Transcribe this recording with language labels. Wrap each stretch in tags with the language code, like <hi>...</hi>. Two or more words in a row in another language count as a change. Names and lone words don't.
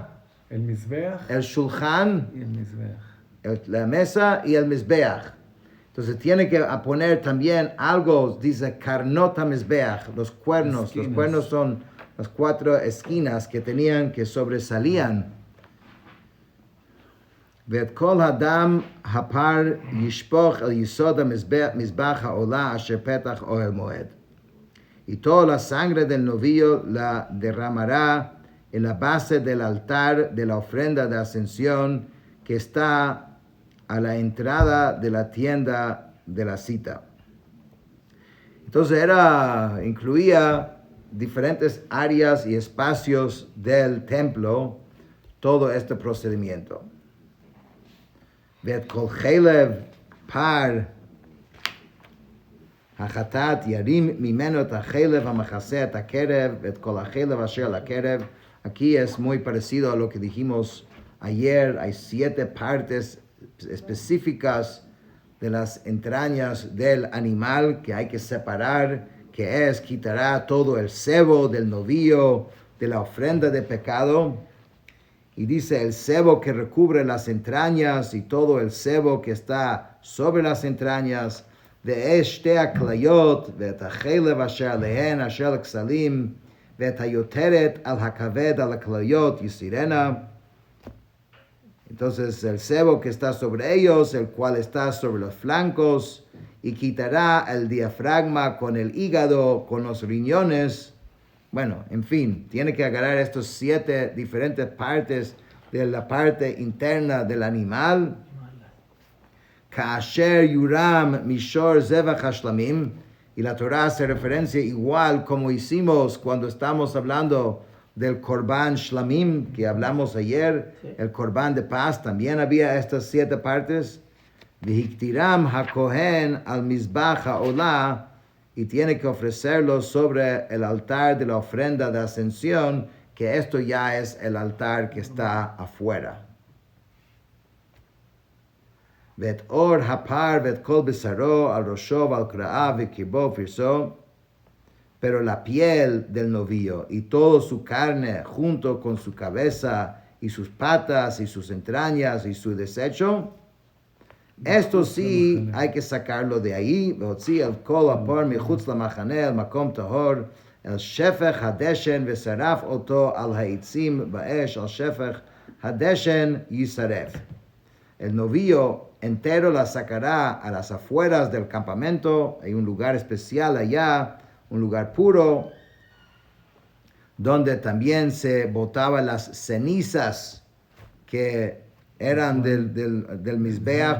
<es>el Mizbeach, el Shulchan, y el Mizbeach. La mesa y el Mizbeach. Entonces tiene que poner también algo, dice</es> <he>קרנות המזבח,</he> <es>los cuernos. Esquinas. Los cuernos son las 4 esquinas que tenían, que sobresalían.</es> <he>ואת כל הדם הפר ישפוך אל יסוד המזבח העולה אשר פתח אוהל מועד.</he> <es>Y toda la sangre del novillo la derramará en la base del altar de la ofrenda de ascensión que está a la entrada de la tienda de la cita. Entonces incluía diferentes áreas y espacios del templo, todo este procedimiento.</es> <he>ואת כל חלב פר החטאת ירים ממנו את החלב המכסה את הקרב ואת כל החלב אשר על הקרב.</he> <es>Aquí es muy parecido a lo que dijimos ayer. Hay 7 partes específicas de las entrañas del animal que hay que separar, que es, quitará todo el sebo del novillo, de la ofrenda de pecado. Y dice el sebo que recubre las entrañas y todo el sebo que está sobre las entrañas.</es> <he>ואת שתי הכליות ואת החלב אשר עליהן אשר לכסלים ואת היותרת על הכבד על הכליות יסירנה.</he> <es>Entonces el sebo que está sobre ellos, el cual está sobre los flancos, y quitará el diafragma con el hígado, con los riñones. Bueno, en fin, tiene que agarrar estos 7 diferentes partes de la parte interna del animal.</es> <he>כאשר יורם משור זבח השלמים.</he> <es>Y la Torah hace referencia igual como hicimos cuando estamos hablando del</es> <he>קרבן שלמים,</he> <es>que hablamos ayer, sí. El korban de paz, también había estas 7 partes.</es> <he>והקטירם הכהן על מזבח העלה.</he> <es>y tiene que ofrecerlo sobre el altar de la ofrenda de ascensión, que esto ya es el altar que está afuera.</es> <he>ואת אור הפר ואת כל בשרו על ראשו ועל קרעיו וקרבו ופרסו,</he> <es>pero la piel del novillo y toda su carne junto con su cabeza y sus patas y sus entrañas y su desecho, esto sí hay que sacarlo de ahí,</es> <he>והוציא el כל הפר מחוץ למחנה, אל מקום טהור, אל שפך הדשן ושרף אותו על העצים באש, על שפך הדשן יישרף.</he> <es>El novillo entero la sacará a las afueras del campamento. Hay un lugar especial allá, un lugar puro, donde también se botaban las cenizas que eran del Mizbeach.</es>